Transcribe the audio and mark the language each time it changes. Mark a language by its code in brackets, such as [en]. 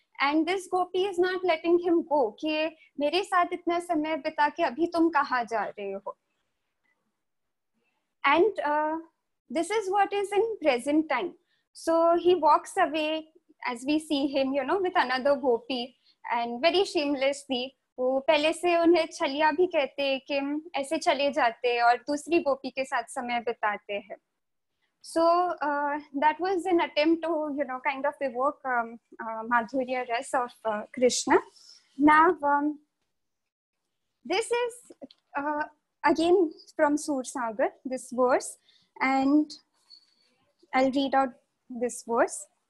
[en] And this gopi is not letting him go [hi] कि मेरे साथ इतना समय बिता के अभी तुम कहाँ जा रहे हो. [en] And this is what is in present time. So he walks away, as we see him, with another gopi, and very shamelessly [hi] वो पहले से उन्हें छलिया भी कहते हैं कि ऐसे चले जाते और दूसरी गोपी के साथ समय बिताते हैं. [en] So that was an attempt to kind of evoke Madhurya Ras of Krishna. Now this is again from Sursagar, this verse, and I'll read out this verse.